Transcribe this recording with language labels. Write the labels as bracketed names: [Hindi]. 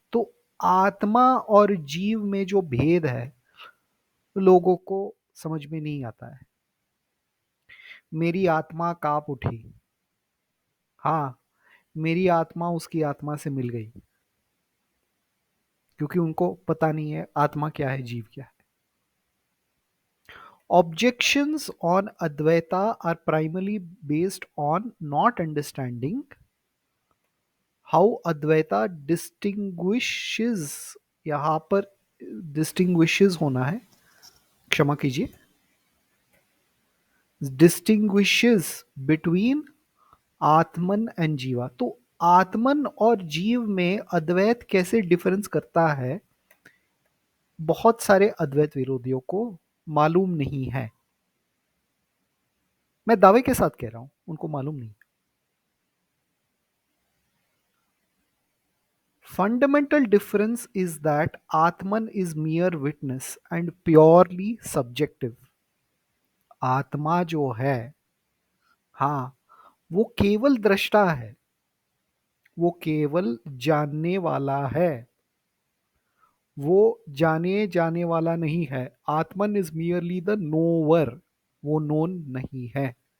[Hindi] तो आत्मा और जीव में जो भेद है लोगों को समझ में नहीं आता है। मेरी आत्मा कांप उठी, हाँ, मेरी आत्मा उसकी आत्मा से मिल गई, क्योंकि उनको पता नहीं है आत्मा क्या है, जीव क्या है। [English] Objections on Advaita are primarily based on not understanding how Advaita distinguishes, [Hindi] यहाँ पर distinguishes होना है, क्षमा कीजिए, [English] distinguishes between atman and jiva. [Hindi] तो आत्मन और जीव में अद्वैत कैसे डिफरेंस करता है, बहुत सारे अद्वैत विरोधियों को मालूम नहीं है। मैं दावे के साथ कह रहा हूं उनको मालूम नहीं। [English] Fundamental difference is that Atman is mere witness and purely subjective. [Hindi] आत्मा जो है, हाँ, वो केवल दृष्टा है, वो केवल जानने वाला है, वो जाने जाने वाला नहीं है। [English] atman is merely the knower, [Hindi] वो नोन नहीं है।